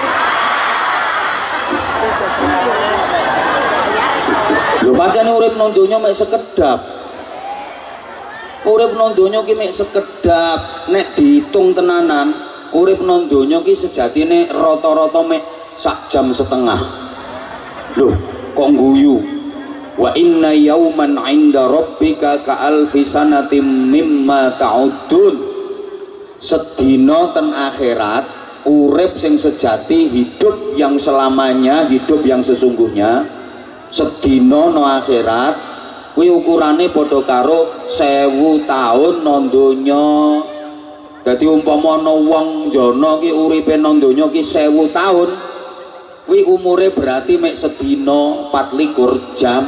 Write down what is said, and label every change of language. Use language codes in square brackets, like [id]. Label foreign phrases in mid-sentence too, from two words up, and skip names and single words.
[jv] Lho pancen urip nang donya mek sekedap. Urip nang donya ki mek sekedap. Nek diitung tenanan, urip nang donya ki sejatine rata-rata mek sak jam setengah. Lho, kok guyu? [ar] Wa inna yauman 'inda rabbika ka alfi sanatim mimma ta'uddun. [jv] Sedina ten akhirat, urip sing sejati, [id] hidup yang selamanya, hidup yang sesungguhnya, [jv] sedina no akhirat kuwi ukurane padha karo 1000 taun nang donya. Dadi umpama ana wong jana ki uripe nang donya ki 1000 taun, kuwi umure berarti mek sedina 24 jam.